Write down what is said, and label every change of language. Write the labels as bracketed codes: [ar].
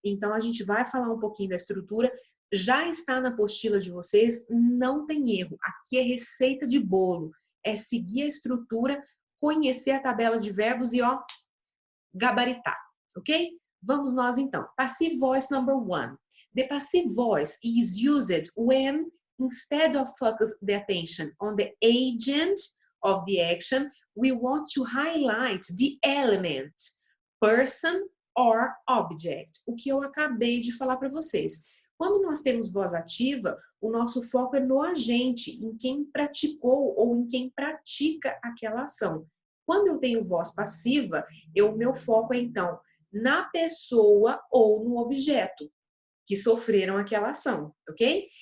[pt] Então, a gente vai falar um pouquinho da estrutura, já está na apostila de vocês, não tem erro. Aqui é receita de bolo, é seguir a estrutura, conhecer a tabela de verbos e, gabaritar, ok? Vamos nós então. [en] Passive voice number 1. The passive voice is used when instead of focus the attention on the agent of the action, we want to highlight the element, person or object. [pt] O que eu acabei de falar para vocês. Quando nós temos voz ativa, o nosso foco é no agente, em quem praticou ou em quem pratica aquela ação. Quando eu tenho voz passiva, meu foco é então na pessoa ou no objeto que sofreram aquela ação, ok?